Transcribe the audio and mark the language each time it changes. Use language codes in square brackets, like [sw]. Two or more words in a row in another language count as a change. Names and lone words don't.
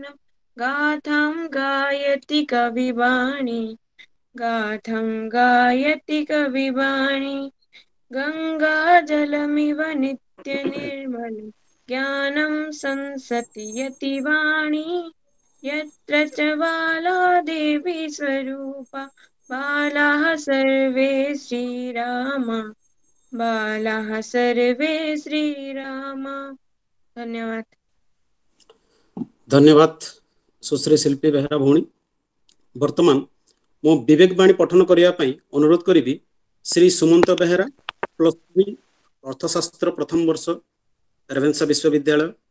[sa] गाथां गायति कविवाणी गाथां गायति कविवाणी गङ्गाजलमिव नित्यनिर्मल ज्ञानं संसति यतिवाणी यत्र च बाला देवी स्वरूपा बालाः सर्वे श्रीरामा बालाः सर्वे श्रीरामा। [or] ଧନ୍ୟବାଦ। ଧନ୍ୟବାଦ ସୁଶ୍ରୀ ଶିଳ୍ପୀ ବେହେରା ଭଉଣୀ। ବର୍ତ୍ତମାନ ମୋ ବିବେକବାଣୀ ପଠନ କରିବା ପାଇଁ ଅନୁରୋଧ କରେ ଶ୍ରୀ ସୁମନ୍ତ ବେହେରା +3 ଅର୍ଥଶାସ୍ତ୍ର ପ୍ରଥମ ବର୍ଷ ରେଭେନ୍ସା ବିଶ୍ୱବିଦ୍ୟାଳୟ।